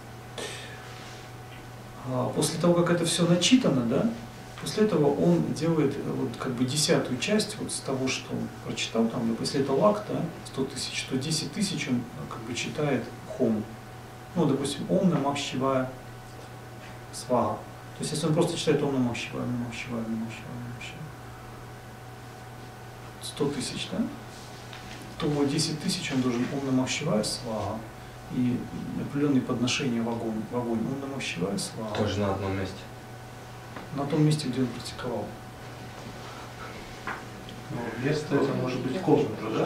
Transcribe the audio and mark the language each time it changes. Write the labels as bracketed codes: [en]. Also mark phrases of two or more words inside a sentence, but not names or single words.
[ru] После того, как это все начитано, да, после этого он делает вот как бы 10-ю часть вот с того, что он прочитал, там, если это лак, да, 100 тысяч, то 10 тысяч он как бы читает хому. Ну, допустим, [sa] ॐ नमः शिवाय स्वाहा. [ru] То есть, если он просто читает [sa] ॐ नमः शिवाय, नमः शिवाय, नमः शिवाय, नमः शिवाय, [ru] 100 тысяч, да, то 10 тысяч он должен [sa] ॐ नमः शिवाय स्वाहा [ru] и определенные подношения в огонь. [sa] ॐ नमः शिवाय स्वाहा. [ru] Тоже на одном месте. На том месте, где он практиковал. Но место это может быть комната, да?